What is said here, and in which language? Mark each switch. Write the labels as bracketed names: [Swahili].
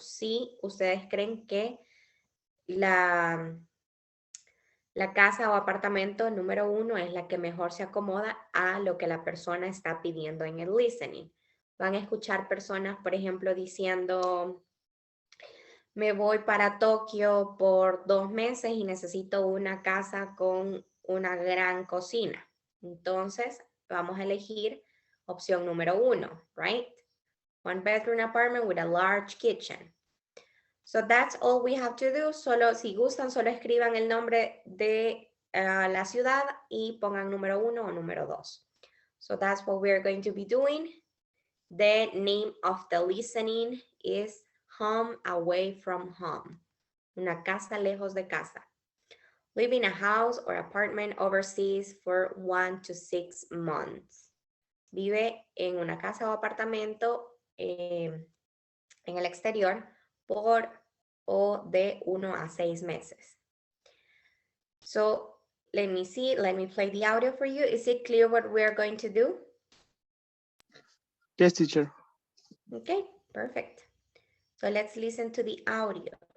[Spanish] Si ustedes creen que la casa o apartamento número 1 es la que mejor se acomoda a lo que la persona está pidiendo en el listening. Van a escuchar personas, por ejemplo, diciendo, me voy para Tokio por 2 meses y necesito una casa con una gran cocina. Entonces, vamos a elegir opción número 1, right? [English] 1 bedroom apartment with a large kitchen. So that's all we have to do. [Spanish] Solo, si gustan, solo escriban el nombre de la ciudad y pongan número 1 o número 2. [English] So that's what we're going to be doing. The name of the listening is Home Away from Home. [Spanish] Una casa lejos de casa. [English] Live in a house or apartment overseas for 1 to 6 months. [Spanish] Vive en una casa o apartamento en el exterior por o de 1 a 6 meses. [English] So let me see, let me play the audio for you. Is it clear what we're going to do? Yes, teacher. Okay, perfect. So let's listen to the audio.